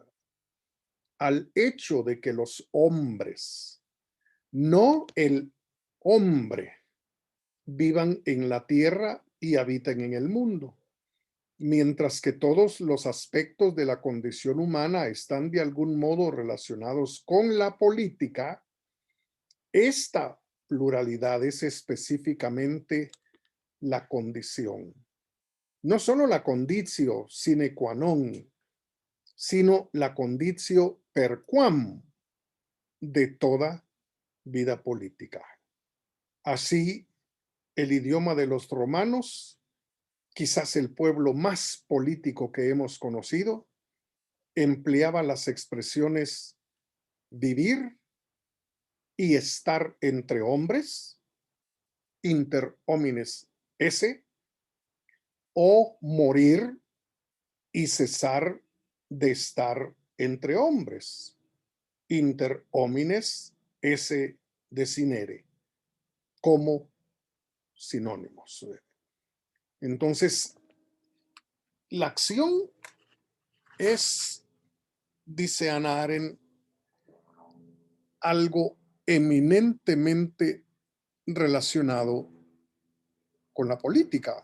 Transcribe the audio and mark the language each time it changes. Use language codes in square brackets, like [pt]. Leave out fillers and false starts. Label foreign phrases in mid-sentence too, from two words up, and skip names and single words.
[es] al hecho de que los hombres, no el hombre, vivan en la tierra y habiten en el mundo, mientras que todos los aspectos de la condición humana están de algún modo relacionados con la política. Esta pluralidad es específicamente la condición, no solo la [la] conditio sine qua non, [es] sino la [la] conditio per quam [es] de toda vida política. Así, el idioma de los romanos, quizás el pueblo más político que hemos conocido, empleaba las expresiones vivir y estar entre hombres, [la] inter homines esse, [es] o morir y cesar de estar entre hombres, [la] inter homines esse desinere, [es] como sinónimos. Entonces, la acción es, dice Hannah Arendt, algo eminentemente relacionado con la política.